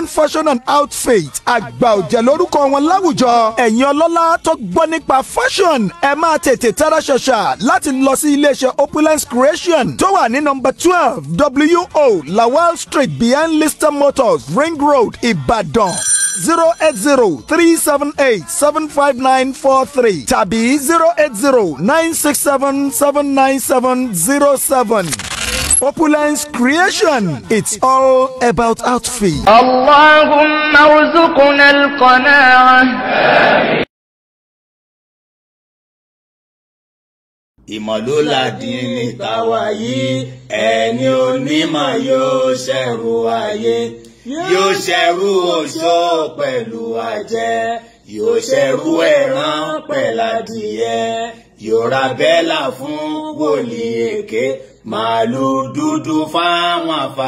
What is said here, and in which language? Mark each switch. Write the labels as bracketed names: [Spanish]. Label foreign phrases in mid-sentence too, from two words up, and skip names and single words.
[English] Fashion and Outfit [Yoruba] àgbà ọ̀jẹ̀ lórúkọ wọn láwùjọ ẹ̀yin ọlọ́lá tó gbọ́ nípa fashion ẹ máa tètè tara ṣàṣà láti lọ sí iléeṣẹ́ Opulence Creation tó wà ní nọ́mbà 12 WO Lawal Street behind Lister Motors Ring Road Ìbàdàn 08037875943 tàbí 08096779707. [English] Opulence Creation, it's all about outfit. [Arabic] اللهم ارزقنا القناعة. [Yoruba] Ìmọ̀lóládì ní tàwa yìí ẹni onímọ̀ yóò ṣẹ̀rù ayé. Yóò ṣẹ̀rù oṣó pẹ̀lú ajẹ́, yóò ṣẹ̀rù ẹran pẹ̀ládìyẹ, yóò ra bẹ́là fún wòlíì èké, màálù dúdú fáwọn àfà.